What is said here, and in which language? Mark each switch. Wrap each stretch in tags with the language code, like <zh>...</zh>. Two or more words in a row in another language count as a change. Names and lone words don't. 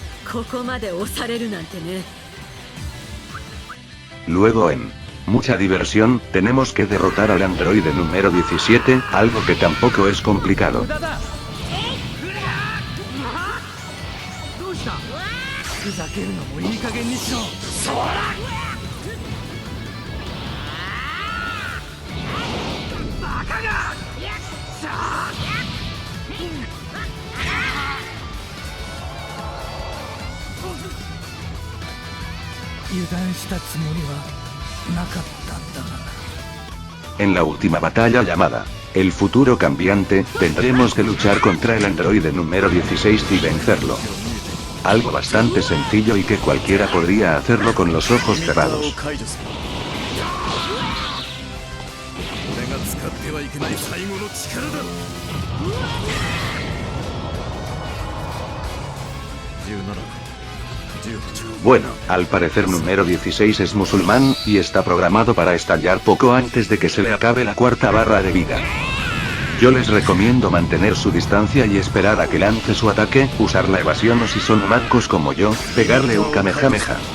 <ja>ここまで押されるなんてね。</ja> <es>Luego en mucha diversión, tenemos que derrotar al androide número 17, algo que tampoco es complicado.</es> <ja>どうした？ふざけるのもいい加減にしろ。そら！バカが！油断したつもりはなかったんだがな。</ja> <es>En la última batalla llamada El Futuro Cambiante, tendremos que luchar contra el androide número 16 y vencerlo. Algo bastante sencillo y que cualquiera podría hacerlo con los ojos cerrados.</es> <ja>俺が使ってはいけない最後の力だ。</ja> <es>Bueno, al parecer número 16 es musulmán, y está programado para estallar poco antes de que se le acabe la cuarta barra de vida. Yo les recomiendo mantener su distancia y esperar a que lance su ataque, usar la evasión o si son mancos como yo, pegarle un kamehameha.</es>